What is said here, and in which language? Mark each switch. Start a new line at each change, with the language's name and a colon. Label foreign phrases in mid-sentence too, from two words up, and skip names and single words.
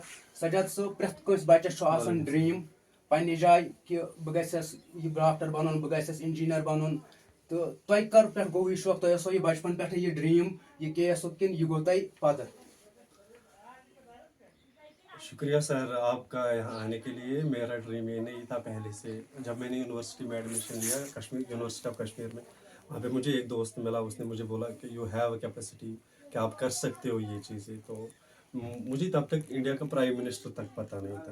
Kashmiri: سجاد صٲب پرٛٮ۪تھ کٲنٛسہِ بچس چھُ آسان ڈریٖم پننہِ جایہِ کہِ بہٕ گژھس یہِ ڈاکٹر بنُن، بہٕ گژھس انجیٖنر بنُن. تہٕ تۄہہِ کر پٮ۪ٹھ گوٚو یہِ شوق؟ تۄہہِ اوسوا یہِ بچپن پٮ۪ٹھٕے یہِ ڈریٖم یہِ کے ایسُک کِنہٕ یہِ گوٚو تۄہہِ پتہٕ؟
Urdu: شکریہ سر آپ کا یہاں آنے کے لیے. میرا ڈریم یہ نہیں تھا پہلے سے. جب میں نے یونیورسٹی میں ایڈمیشن لیا کشمیر یونیورسٹی آف کشمیر میں، وہاں پہ مجھے ایک دوست ملا. اس نے مجھے بولا کہ
English: you have a capacity,
Urdu: کہ آپ کر سکتے ہو یہ چیزیں. تو مجھے تب تک انڈیا کا
English: prime minister
Urdu: تک پتہ نہیں تھا.